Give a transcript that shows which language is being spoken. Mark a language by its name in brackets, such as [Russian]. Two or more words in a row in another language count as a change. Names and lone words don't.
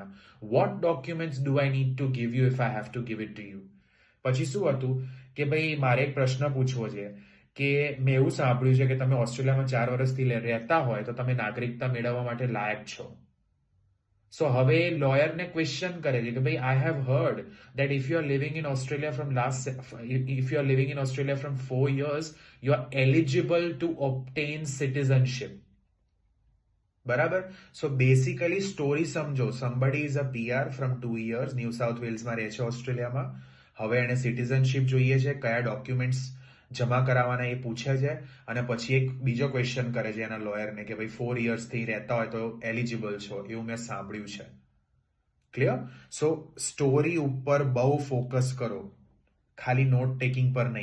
[English] what documents do I need to give you if I have to give it to you? [Gujarati] પછી શું હતું કે ભાઈ મારે એક પ્રશ્ન પૂછવો છે કે મેં એવું સાંભળ્યું છે કે તમે ઓસ્ટ્રેલિયામાં 4 વર્ષથી રહેતા હોય તો તમે નાગરિકતા મેળવવા માટે લાયક છો. સો હવે લોયરને ક્વેશ્ચન કરે છે કે ભાઈ [English] I have heard that if you are living in Australia from if you are living in Australia from 4 years, you are eligible to obtain citizenship. [Gujarati] બરાબર. [English] so basically [Gujarati] સ્ટોરી સમજો. [English] somebody is a PR from 2 years, [Gujarati] ન્યૂ સાઉથ વેલ્સમાં રહે છે ઓસ્ટ્રેલિયામાં. હવે એને સિટીઝનશિપ જોઈએ છે, કયા ડોક્યુમેન્ટ્સ જમા કરાવવાના એ પૂછે છે અને પછી એક બીજો ક્વેશ્ચન કરે છે એના લોયરને કે ભાઈ 4 yearsથી રહેતા હોય તો એલિજિબલ છો, એવું મેં સાંભળ્યું છે. ક્લિયર? સો સ્ટોરી ઉપર બહુ ફોકસ કરો, ખાલી [English] note taking [Gujarati] પર નહીં.